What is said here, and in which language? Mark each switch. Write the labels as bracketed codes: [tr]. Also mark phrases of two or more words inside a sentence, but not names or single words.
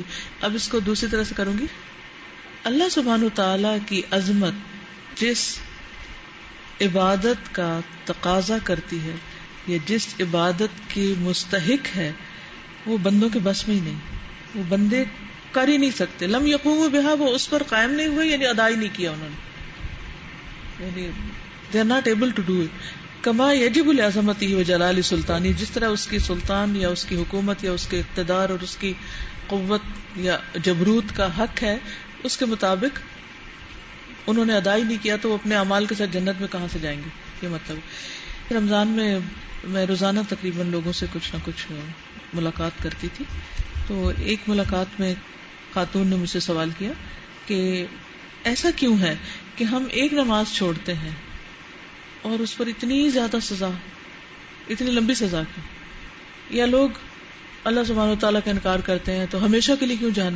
[ur] اب اس کو دوسری طرح سے کروں گی، [ar] اللہ سبحانہ وتعالی [ur] کی عظمت جس عبادت کا تقاضا کرتی ہے یا جس عبادت کی مستحق ہے، وہ بندوں کے بس میں ہی نہیں، وہ بندے کر ہی نہیں سکتے۔ [ar] لم یقوموا بہا، [ur] وہ اس پر قائم نہیں ہوئے، یعنی ادا ہی نہیں کیا انہوں نے، یعنی [en] they are not able to do it [ar] کما یجب لعظمتہ وجلال سلطانی، [ur] جس طرح اس کی سلطان یا اس کی حکومت یا اس کے اقتدار اور اس کی قوت یا جبروت کا حق ہے، اس کے مطابق انہوں نے ادا ہی نہیں کیا، تو وہ اپنے اعمال کے ساتھ جنت میں کہاں سے جائیں گے؟ یہ مطلب۔ رمضان میں روزانہ تقریباً لوگوں سے کچھ نہ کچھ ملاقات کرتی تھی، تو ایک ملاقات میں خاتون نے مجھ سے سوال کیا کہ ایسا کیوں ہے کہ ہم ایک نماز چھوڑتے ہیں اور اس پر اتنی زیادہ سزا، اتنی لمبی سزا کی، یا لوگ [ar] اللہ سبحانہ وتعالیٰ [ur] کا انکار کرتے ہیں تو ہمیشہ کے لیے کیوں جہنم؟